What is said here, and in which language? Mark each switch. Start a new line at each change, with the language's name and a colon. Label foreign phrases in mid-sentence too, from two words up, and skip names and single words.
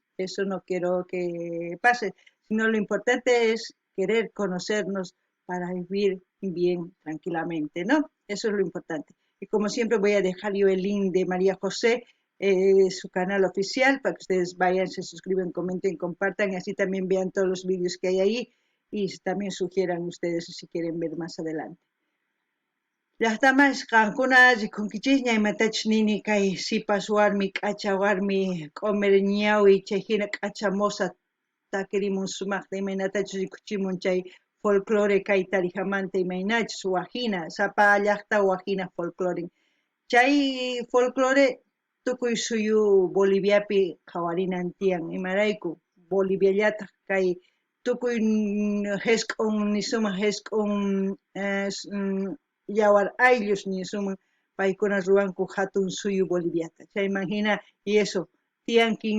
Spanish: Eso no quiero que pase, sino lo importante es querer conocernos para vivir bien tranquilamente, ¿no? Eso es lo importante. Y como siempre voy a dejar yo el link de María José, su canal oficial, para que ustedes vayan, se suscriban, comenten, compartan, y así también vean todos los vídeos que hay ahí y también sugieran ustedes si quieren ver más adelante.
Quechua: Llaqtaman qankuna rikunkichis ñaymatach nini kay sipas warmi k'acha warmi q'umir ñawi chayhina k'acha mosa takirimun sumaqta imaynatachus rikuchimun chay folclore kay tarijamanta imaynachus wajina sapa llaqta wajina folclore chay folclore tukuy suyu Boliviapi qhawarinan tiyan imarayku Boliviallataq kay tukuy hesq'un nisuma hesq'un yawar ayllush nisuman paykuna ruwanku hatun suyu Boliviata chayman hina
Spanish: y eso
Quechua: tiyan